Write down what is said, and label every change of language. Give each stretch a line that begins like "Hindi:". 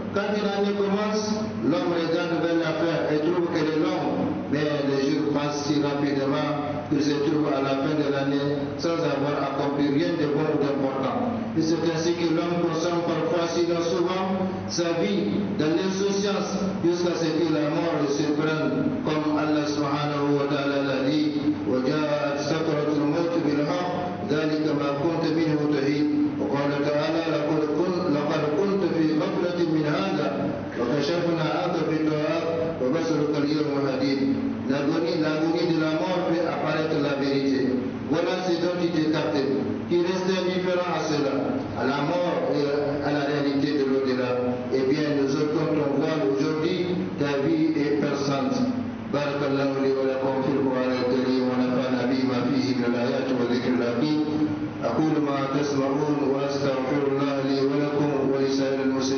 French: Quand une année commence, l'homme regarde vers la fin et trouve qu'elle est longue, mais les jours passent si rapidement qu'il se trouve à la fin de l'année sans avoir accompli rien de bon ou d'important. Et c'est ainsi que l'homme consomme parfois, sinon souvent, sa vie dans l'insouciance jusqu'à ce que la mort le surprenne, comme Allah subhanahu wa ta'ala l'a dit:
Arabic: وَجَاءَتْ سَكْرَةُ الْمَوْتِ بِالْحَقِّ ذَلِكَ مَا كُنْتَ مِنْهُ تَحِيدُ. وقال تعالى: لقد كنت في غفلة من هذا وكشفنا عنك غطاءك وبصرك اليوم حديد.
French: L'agonie de la mort fait apparaître la vérité. Voilà ce dont tu t'es capté, qui reste indifférent à cela, à la mort et à la réalité de l'au-delà. Eh bien, nous ôtons ton voile aujourd'hui, ta vie est perçante.
Arabic: بارك الله لي ولكم في القرآن الكريم ونفعنا بما فيه من الآيات والذكر الحكيم. أقول ما تسمعون وأستغفر الله لي ولكم ولسائر